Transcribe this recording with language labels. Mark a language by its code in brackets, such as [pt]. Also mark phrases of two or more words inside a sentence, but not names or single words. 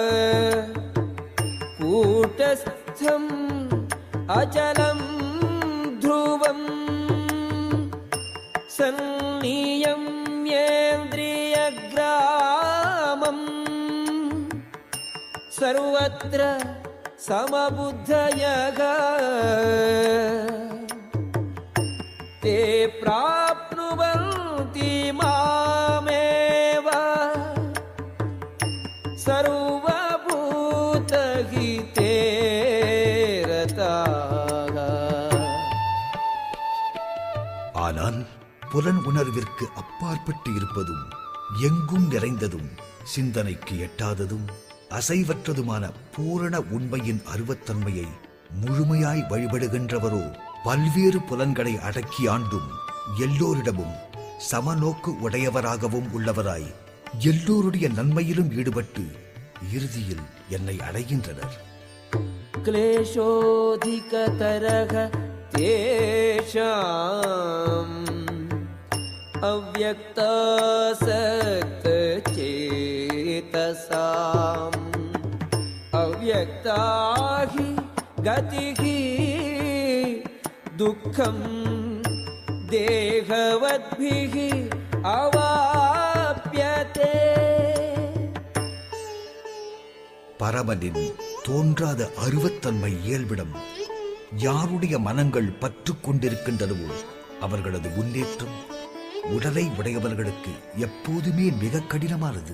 [sa] कूटस्थम् अचलम् ध्रुवम् संनियम्य इन्द्रियग्रामम् सर्वत्र समबुद्धयः ते प्राप्नुवन्ति मामेव सर्वभूतहिते रताः. [ta] ஆனால் புலன் உணர்விற்கு அப்பாற்பட்டு இருப்பதும் எங்கும் நிறைந்ததும் சிந்தனைக்கு எட்டாததும் அசைவற்றதுமான பூரண உண்மையின் அருவத்தன்மையை முழுமையாய் வழிபடுகின்றவரோ பல்வேறு புலன்களை அடக்கி ஆண்டும் எல்லோரிடமும் சமநோக்கு உடையவராகவும் உள்ளவராய் எல்லோருடைய நன்மையிலும் ஈடுபட்டு இறுதியில் என்னை அடைகின்றனர். [sa] क्लेशोऽधिकतरः तेषाम् अव्यक्तासक्तचेतसाम् अव्यक्ता हि गतिः दुःखं देहवद्भिः अवाप्यते. [ta] பரமனின் தோன்றாத அருவத்தன்மை இயல்பிடம் யாருடைய மனங்கள் பற்று கொண்டிருக்கின்றனவோ அவர்களது முன்னேற்றம் உடலை உடையவர்களுக்கு எப்போதுமே மிக கடினமானது.